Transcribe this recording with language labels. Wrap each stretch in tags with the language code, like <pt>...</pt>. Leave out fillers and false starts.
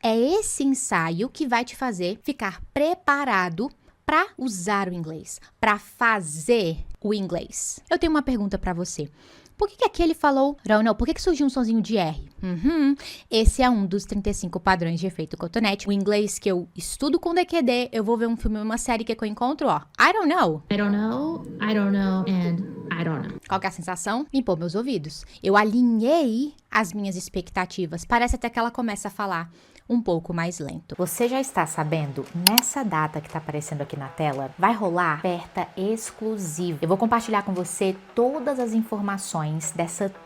<pt>É esse ensaio que vai te fazer ficar preparado para usar o inglês, para fazer o inglês. Eu tenho uma pergunta para você. Por que aqui ele falou não? Por que surgiu um sonzinho de R? Esse é um dos 35 padrões de efeito cotonete. O inglês que eu estudo com DQD, eu vou ver um filme, uma série que eu encontro, ó.</pt> <en>I don't know. I don't know, and I don't know.</en> <pt>Qual que é a sensação? Limpou meus ouvidos. Eu alinhei as minhas expectativas. Parece até que ela começa a falar um pouco mais lento. Você já está sabendo, nessa data que está aparecendo aqui na tela, vai rolar oferta exclusiva. Eu vou compartilhar com você todas as informações dessa</pt>